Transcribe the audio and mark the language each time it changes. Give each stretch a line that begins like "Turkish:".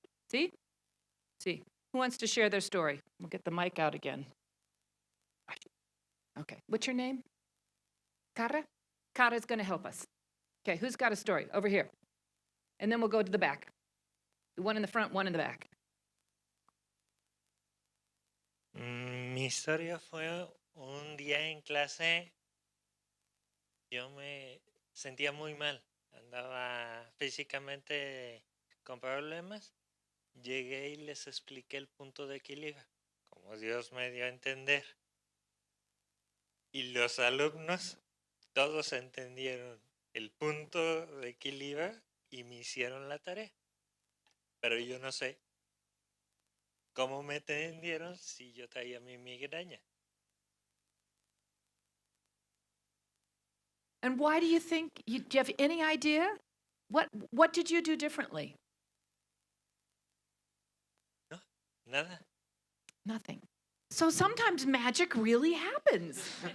English: See? See. Who wants to share their story? We'll get the mic out again. Okay. What's your name? Cara? Cara's going to help us. Okay, who's got a story? Over here. And then we'll go to the back. The one in the front, one in the back.
Spanish: Mi historia fue un día en clase, yo me sentía muy mal, andaba físicamente con problemas, llegué y les expliqué el punto de equilibrio, como Dios me dio a entender. Y los alumnos, todos entendieron el punto de equilibrio y me hicieron la tarea. Pero yo no sé cómo me entendieron si yo traía mi migraña.
English: And why do you think, do you have any idea? What did you do differently?
Spanish: No, nada.
English: Nothing. So sometimes magic really happens.